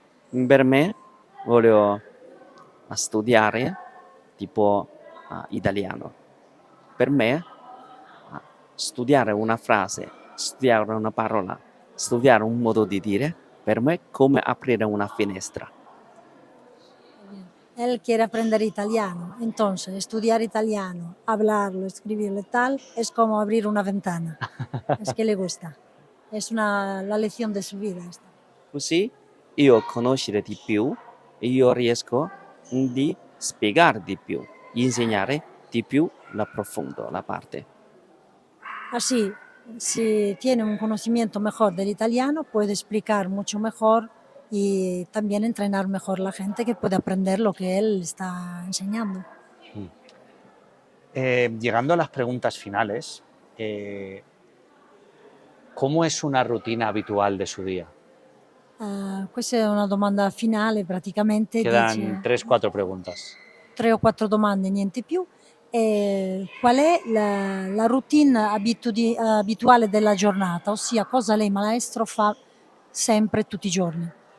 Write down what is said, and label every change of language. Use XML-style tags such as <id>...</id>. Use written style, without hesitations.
<it>Per me volevo studiare tipo italiano. Per me studiare una frase, studiare una parola, studiare un modo di dire, per me è come aprire una finestra.</it> <es>Él quiere aprender italiano, entonces estudiar italiano, hablarlo, escribirlo y tal, es como abrir una ventana. Es que le gusta. Es la lección de su vida esta.</es> <it>Così io conoscere di più e io riesco di spiegare di più, insegnare di più la profondo, la parte.</it> <es>Así, si tiene un conocimiento mejor del italiano, puede explicar mucho mejor y también entrenar mejor la gente que puede aprender lo que él está enseñando. Llegando a las preguntas finales, ¿cómo es una rutina habitual de su día?</es> <it>Questa è una domanda finale praticamente,</it> <es>Quedan</es> <it>dice</it> <es>3-4 preguntas.</es> <it>3 o 4 domande, niente più. Qual è la routine abituale della giornata, ossia cosa lei maestro fa sempre tutti i giorni?</it>